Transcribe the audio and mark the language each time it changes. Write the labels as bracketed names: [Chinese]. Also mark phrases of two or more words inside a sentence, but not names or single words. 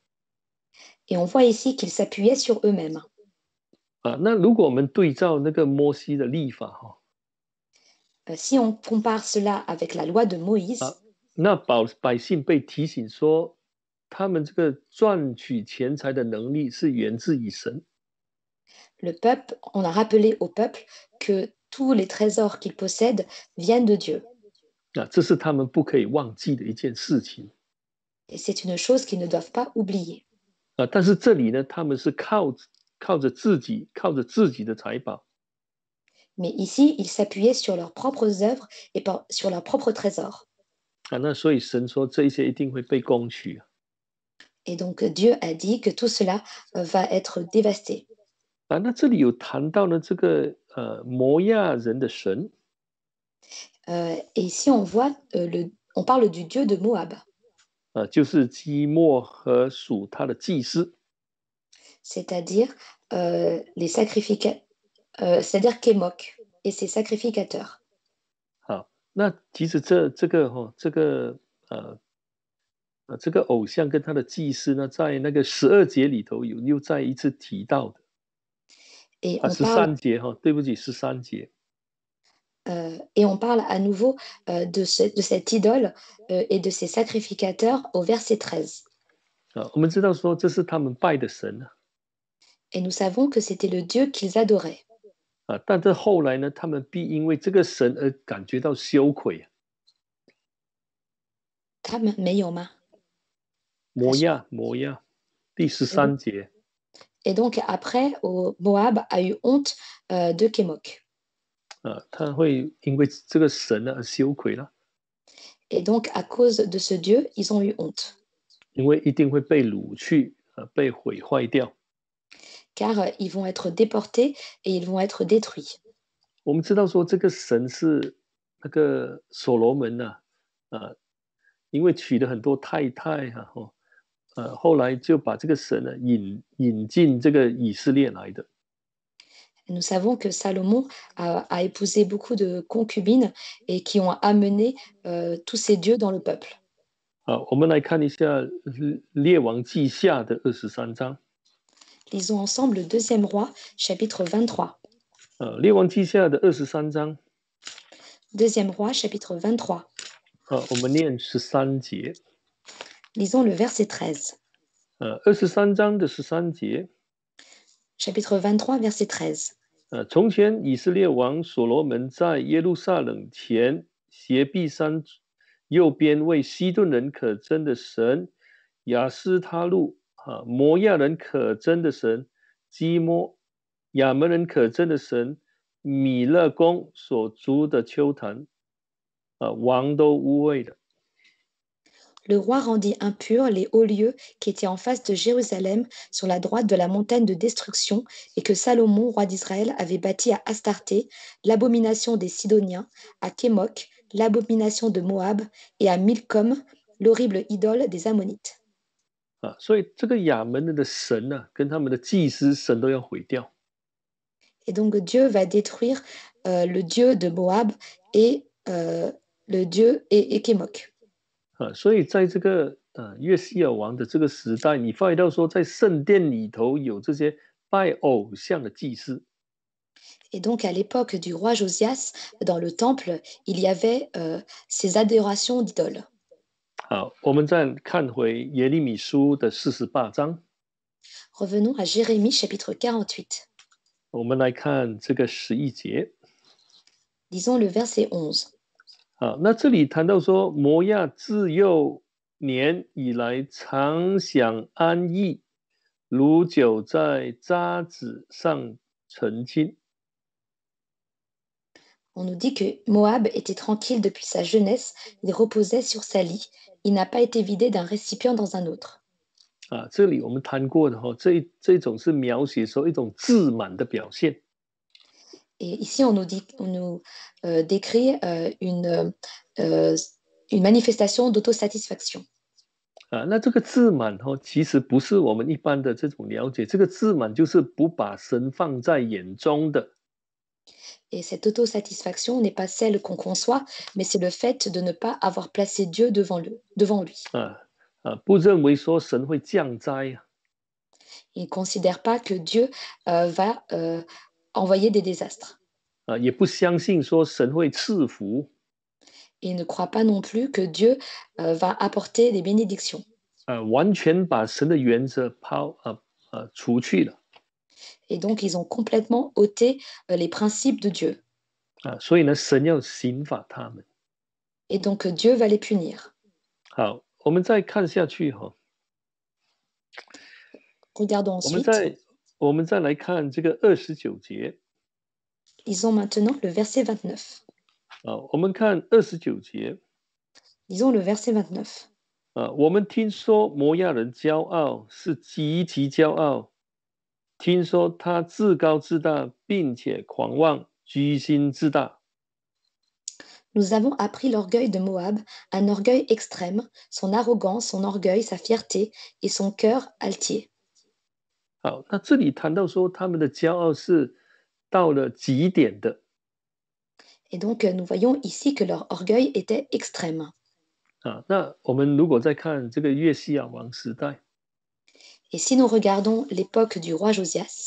[French] Et on voit ici qu'ils s'appuyaient sur eux-mêmes. [Chinese] 那如果我们对照那个摩西的律法 [French] Si on compare cela avec la loi de Moïse, [Chinese] 那百姓被提醒说，他们这个赚取钱财的能力是源自于神。 [French] le peuple, on a rappelé au peuple que tous les trésors qu'ils possèdent viennent de Dieu. [Chinese] 这是他们不可以忘记的一件事情 [French] Et c'est une chose qu'ils ne doivent pas oublier. [Chinese] 但是这里呢，他们是靠着自己的财宝 [French] Mais ici, ils s'appuyaient sur leurs propres œuvres et sur leurs propres trésors. [Chinese] 那所以神说这一些一定会被攻取 [French] Et donc Dieu a dit que tout cela va être dévasté. [Chinese] 那这里有谈到呢，这个摩亚人的神 [French] Et ici, on voit, on parle du dieu de Moab, [Chinese] 就是基莫和属他的祭司 [French] c'est-à-dire les sacrificateurs, c'est-à-dire Kémok et ses sacrificateurs. [Chinese] 好，那其实这个偶像跟他的祭司呢，在那个12节里头又再一次提到的 [French] Et on [Chinese] 13 节对不起13节 [French] et on parle à nouveau de cette idole et de ses sacrificateurs au verset 13. [Chinese] 我们知道说这是他们拜的神 [French] Et nous savons que c'était le Dieu qu'ils adoraient. [Chinese] 但这后来呢，他们必因为这个神而感觉到羞愧。他们没有吗？摩亚，第13节。 [French] Et donc après, Moab a eu honte de Kémok. [Chinese] 他会因为这个神而羞愧了。 [French] Et donc à cause de ce Dieu, ils ont eu honte. [Chinese] 因为一定会被掳去，被毁坏掉。 [French] Car ils vont être déportés et ils vont être détruits. [Chinese] 我们知道说这个神是那个所罗门因为娶了很多太太后来就把这个神引进这个以色列来的。 [French] Nous savons que Salomon a épousé beaucoup de concubines et qui ont amené tous ces dieux dans le peuple. [Chinese] 好，我们来看一下列王记下的23章。 [French] Lisons ensemble le deuxième roi, chapitre 23. [Chinese] 列王记下的23章。 [French] Deuxième roi, chapitre 23. [Chinese] 我们念13节。 [French] Lisons le verset 13. [Chinese] 23 章的13节。 [French] Chapitre 23, verset 13. [Chinese] 从前以色列王所罗门在耶路撒冷前斜壁山右边为西顿人可憎的神亚斯他路摩亚人可憎的神基摩亚门人可憎的神米勒公所筑的丘坛王都污秽了。 [French] Le roi rendit impurs les hauts lieux qui étaient en face de Jérusalem sur la droite de la montagne de destruction et que Salomon, roi d'Israël, avait bâti à Astarté, l'abomination des Sidoniens, à Kémoc, l'abomination de Moab, et à Milcom, l'horrible idole des Ammonites. [Chinese] 所以这个亚门人的神跟他们的祭司神都要毁掉。 [French] Et donc Dieu va détruire le dieu de Moab et le dieu et Kémoc. [Chinese] 所以在这个约西亚王的这个时代，你发觉到说，在圣殿里头有这些拜偶像的祭司。 [French] Et donc à l'époque du roi Josias, dans le temple, il y avait ces adorations d'idoles. [Chinese] 好，我们再看回耶利米书的48章。 [French] Revenons à Jérémie chapitre 48. [Chinese] 我们来看这个11节。 [French] Lisons le verset 11. [Chinese] 好，那这里谈到说，摩亚自幼年以来常享安逸，如酒在渣滓上澄清。 [French] On nous dit que Moab était tranquille depuis sa jeunesse, il reposait sur sa lie, il n'a pas été vidé d'un récipient dans un autre. [Chinese] 这里我们谈过的这种是描写说一种自满的表现。 [French] Et ici, on nous décrit une manifestation d'autosatisfaction. [Chinese] 那这个自满其实不是我们一般的这种了解，这个自满就是不把神放在眼中的。 [French] Et cette autosatisfaction n'est pas celle qu'on conçoit, mais c'est le fait de ne pas avoir placé Dieu devant lui. [Chinese] 不认为说神会降灾。 [French] Il ne considère pas que Dieu va envoyer des désastres. [Chinese] 也不相信说神会赐福。 [French] Il ne croit pas non plus que Dieu va apporter des bénédictions. [Chinese] 完全把神的原则除去了。 [French] Et donc, ils ont complètement ôté les principes de Dieu. [Chinese] 所以呢，神要刑罚他们。 [French] Et donc, Dieu va les punir. [Chinese] 好，我们再看下去 [French] Regardons ensuite. [Chinese] 我们再来看这个29节。 [French] Lisons maintenant le verset 29. [Chinese] 我们看29节。 [French] Lisons le verset 29. [Chinese] 我们听说摩亚人骄傲，是极其骄傲。听说他自高自大，并且狂妄，居心自大。 [French] Nous avons appris l'orgueil de Moab, un orgueil extrême, son arrogance, son orgueil, sa fierté et son cœur altier. [Chinese] 好，那这里谈到说他们的骄傲是到了极点的。 [French] Et donc, nous voyons ici que leur orgueil était extrême. [Chinese] 那我们如果再看这个约西亚王时代， [French] Et si nous regardons l'époque du roi Josias,